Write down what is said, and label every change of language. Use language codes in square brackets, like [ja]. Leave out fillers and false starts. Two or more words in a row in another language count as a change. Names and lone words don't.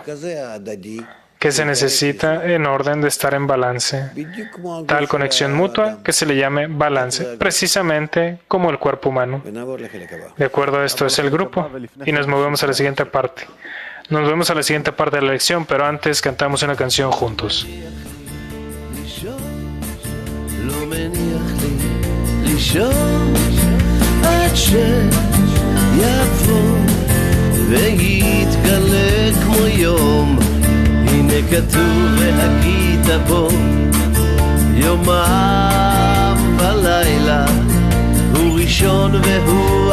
[es] Que se necesita en orden de estar en balance. Tal conexión mutua que se le llame balance, precisamente como el cuerpo humano. De acuerdo a esto es el grupo. Y nos movemos a la siguiente parte. Nos vemos a la siguiente parte de la lección, pero antes cantamos una canción juntos. [he] הנה כתוב והגית בו יומם ולילה הוא ראשון והוא